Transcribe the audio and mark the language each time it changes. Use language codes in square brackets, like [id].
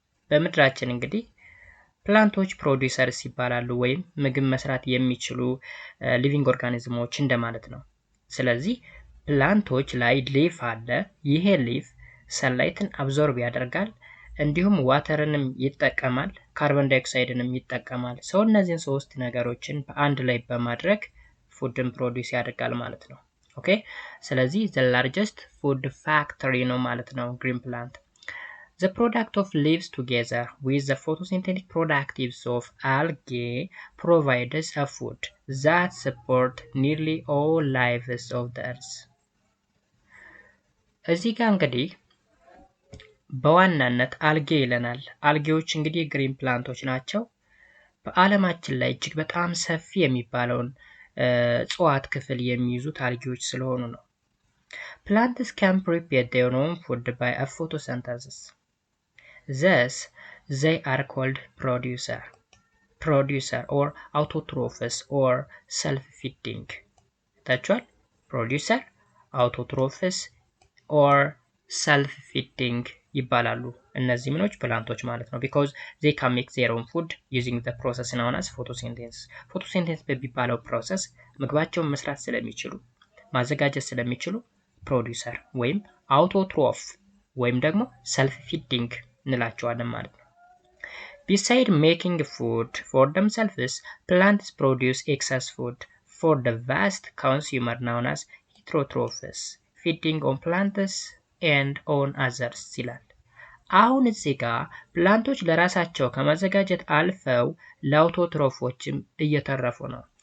[am] በምድራችን እንግዲህ ፕላንቶች ፕሮዲውሰርስ ይባላሉ ወይም ምግብ መስራት የሚችሉ ሊቪንግ ኦርጋኒዝሞች እንደማለት ነው። ስለዚህ ፕላንቶች ላይ ሊፍ አለ። ይሄ ሊፍ ሰንላይትን አብዞርብ ያደርጋል፣ እንዲሁም ዋተርንም ይጠቀማል፣ ካርቦን ዳይኦክሳይድንም ይጠቀማል። ሰው እነዚህን ሶስት ነገሮችን በአንድ ላይ በማድረግ ፉድን ፕሮዲውስ ያደርጋል ማለት ነው። ኦኬ፣ ስለዚህ [en] the largest food factory [am] ነው ማለት ነው [en] green plant. The product of leaves together with the photosynthetic productives of algae provides a food that support nearly all lives of the earth. [am] እዚህ ጋር እንግዲህ በዋናነት አልጌ ይለናል። አልጌዎች እንግዲህ ግሪን ፕላንቶች ናቸው። በዓለማችን ላይ እጅግ በጣም ሰፊ የሚባለውን እጽዋት ክፍል የሚይዙት አልጌዎች ስለሆኑ ነው። [en] Plants can prepare their own food by a photosynthesis. Thus, they are called producer or autotrophs or self-feeding. ታችኋል? producer, autotrophs or self-feeding [am] ይባላሉ። እነዚህ ምኖች ፕላንቶች ማለት ነው። [en] because they can make their own food using the process known as photosynthesis. [am] photosynthesis በሚባለው ፕሮሰስ ምግባቸውን መስራት ስለሚችሉ ማዘጋጀት ስለሚችሉ ፕሮዲውሰር ወይም አውቶትሮፍ ወይም ደግሞ ሰልፍ ፊዲንግ እንላቸዋለን ማለት ነው። [en] Beside making food for themselves, plants produce excess food for the vast consumer known as heterotrophs, feeding on plants and on others [am] ይላል። አሁን እዚህ ጋር ፕላንቶች ለራሳቸው ከማዘጋጀት አልፈው ለአውቶትሮፎችም እየተረፉ ነው።